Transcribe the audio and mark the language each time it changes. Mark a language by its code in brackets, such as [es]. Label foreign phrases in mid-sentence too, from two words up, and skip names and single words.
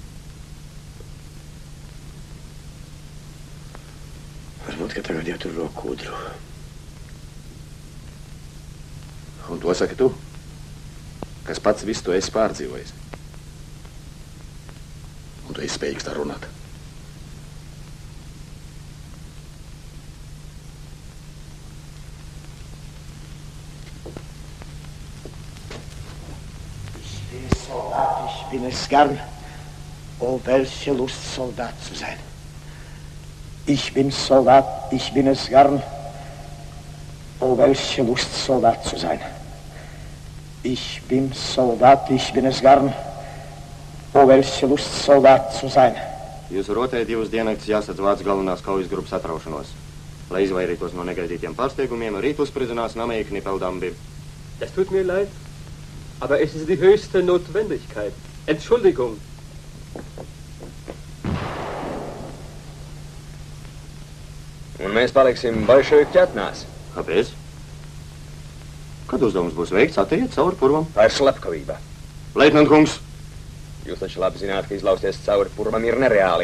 [lv] Varbūt, ka tagad jau tur roku kūdru. Un to saki tu, kas pats visu to esi pārdzīvojis. Un tu esi spējīgs tā runāt. [de] Ich bin es gern. Oh, welche Lust, Soldat zu sein. Ich bin Soldat, ich bin es gern. Oh, welche Lust, Soldat zu sein. Ich bin Soldat, ich bin es gern. O, welche Lust, Soldat zu sein. [lv] Jūsu rotē 2 diennaktis jāsadz vācu galvenās kaujas grupas atraušanos. Lai izvairītos no negaidītiem pārsteigumiem, rīt uzspridzinās Nameikni Peldambi. [de] Es tut mir leid, aber es ist die höchste Notwendigkeit. Entschuldigung. [lv] Un mēs paliksim Bolševiku ķetnās. Kāpēc? Kad uzdevums būs veikts, atteiet cauri purvam. Tā ir slepkavība. Leitnant kungs! Jūs taču labi zināt, ka izlausties cauri purvam ir nereāli.